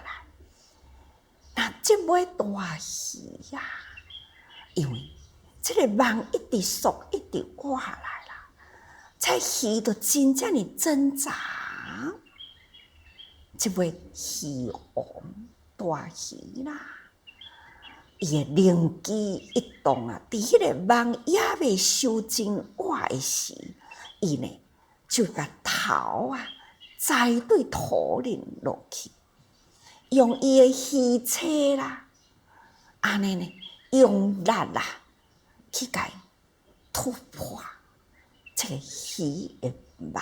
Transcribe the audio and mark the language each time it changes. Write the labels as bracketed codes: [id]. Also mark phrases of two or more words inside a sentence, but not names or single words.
[nan] 那这尾大鱼啊，因为这个网一直缩，一直活来啦，这鱼就真正的挣扎。这位鱼王大鱼啦，伊的灵机一动啊，伫迄个网也未收真活的时，伊呢就甲头啊栽对土里落去，用伊的鱼车啦，安尼呢用力啦去甲突破这个鱼的网。